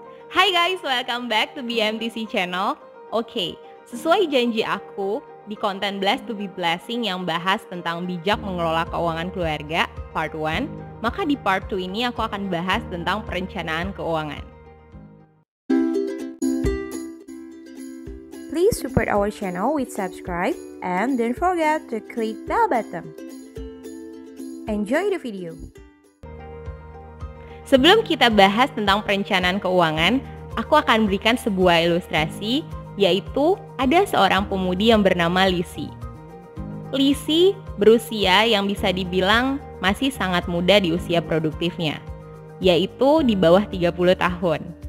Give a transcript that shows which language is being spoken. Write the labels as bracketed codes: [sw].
[en] Hai guys, welcome back to BMTC channel. [id] Oke, sesuai janji aku di konten Blessed to be Blessing yang bahas tentang bijak mengelola keuangan keluarga part 1, maka di part 2 ini aku akan bahas tentang perencanaan keuangan. [en] Please support our channel with subscribe and don't forget to click bell button. Enjoy the video. [id] Sebelum kita bahas tentang perencanaan keuangan, aku akan berikan sebuah ilustrasi, yaitu ada seorang pemudi yang bernama Lizzie. Lizzie berusia yang bisa dibilang masih sangat muda di usia produktifnya, yaitu di bawah 30 tahun.